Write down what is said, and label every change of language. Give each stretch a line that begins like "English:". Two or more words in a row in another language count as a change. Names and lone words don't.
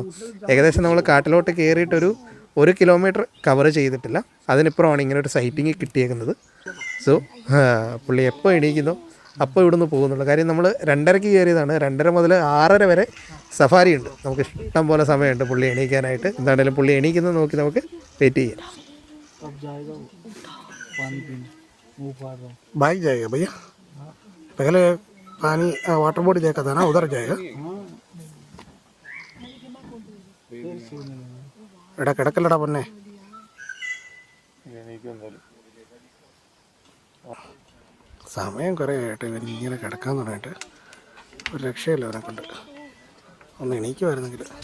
Malayalam: ഏകദേശം നമ്മൾ കാട്ടിലോട്ട് കയറിയിട്ടൊരു 1 കിലോമീറ്റർ കവർ ചെയ്തിട്ടില്ല. അതിനിപ്പുറമാണ് ഇങ്ങനെ ഒരു സൈറ്റിങ് കിട്ടിയേക്കുന്നത്. സോ പുള്ളി എപ്പോൾ എണീക്കുന്നോ അപ്പോൾ ഇവിടുന്ന് പോകുന്നുള്ളൂ. കാര്യം നമ്മൾ 2:30 കയറിയതാണ്. 2:30 മുതൽ 6:30 വരെ സഫാരി ഉണ്ട്. നമുക്ക് ഇഷ്ടം പോലെ സമയമുണ്ട് പുള്ളി എണീക്കാനായിട്ട്. എന്താണെങ്കിലും പുള്ളി എണീക്കുന്നത് നോക്കി നമുക്ക് വെയിറ്റ് ചെയ്യാം.
Hindi: बाइक जाएगा भैया, पहले पानी
English: water body
Hindi: देखा था ना, उधर जाएगा.
Malayalam: എടാ കിടക്കല്ലടാ പൊന്നെ. സമയം കുറേ ആയിട്ട് ഇവർ ഇങ്ങനെ കിടക്കാൻ തുടങ്ങിയിട്ട് ഒരു രക്ഷയില്ല അവനെ കൊണ്ട്. ഒന്ന് എണീക്കുമായിരുന്നെങ്കിൽ.